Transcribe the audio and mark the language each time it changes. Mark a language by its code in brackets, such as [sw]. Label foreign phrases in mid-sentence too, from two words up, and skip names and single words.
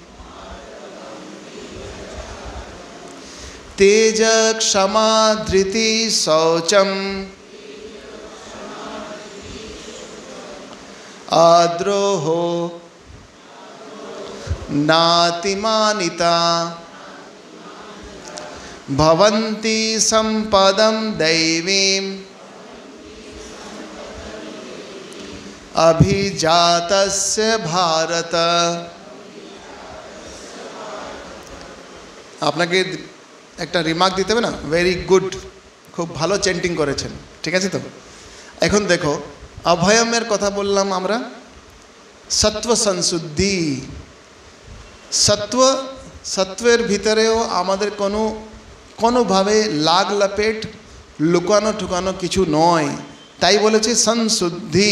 [sa] तेज क्षमा धृति शौचम् अद्रोहो नातिमानिता भवन्ति सम्पदं दैवीम् अभिजातस्य भारत। [bn] আপনাকে একটা রিমার্ক দিতে হবে না, [en] very good, [bn] খুব ভালো চেন্টিং করেছেন, ঠিক আছে তো। এখন দেখো, অভয়মের কথা বললাম আমরা, সত্ত্ব সংশুদ্ধি, সত্ত্বের ভিতরেও আমাদের কোনোভাবে [hi] लाग लपेट [bn] লুকানো ঠুকানো কিছু নয়, তাই বলেছে সংশুদ্ধি।